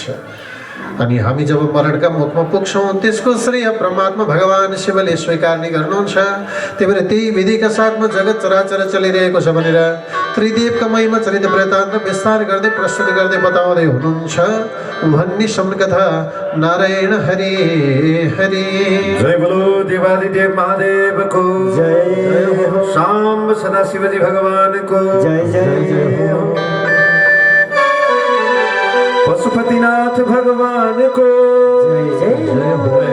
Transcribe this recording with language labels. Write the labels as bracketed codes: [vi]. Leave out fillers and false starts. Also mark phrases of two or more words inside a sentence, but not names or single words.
[ne] अनि हामी जब मरणका मुखमा पुग्छौँ त्यसको श्रेय परमात्मा भगवान शिवले स्वीकार्ने गर्नुहुन्छ। त्यही भएर त्यही विधिका साथमा जगत चराचर चलिरहेको छ भनेर त्रिदेवका महिमा चरित वृत्तान्त विस्तार गर्दै प्रस्तुत गर्दै बताउँदै हुनुहुन्छ। भन्ने सम्कथा नारायण हरि हरि। [hi] जय बोलो देवादिदेव महादेव को जय हो। शाम सदा शिवजी भगवान को जय जय हो। पशुपतिनाथ भगवान को जय जय हो।